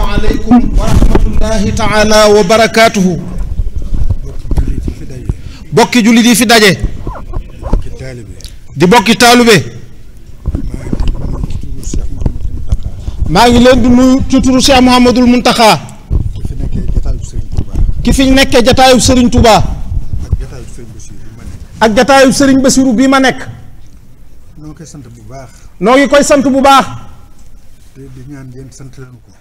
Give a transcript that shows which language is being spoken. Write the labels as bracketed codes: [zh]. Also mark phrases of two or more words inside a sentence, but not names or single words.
[ar] عليكم ورحمة الله تعالى وبركاته. [wo] mbokki jullit yi dajee di mbokki taalibe ma ngi leen di nuyu ci turu Cheikh Mouhamadoul Mountakha ki fi nekk jataayu Serigne Touba ak jataayu Serigne Bassirou bi ma nekk noo koy sant bu baax noo ngi koy sant bu baax te di ñaan ngeen sant leen ko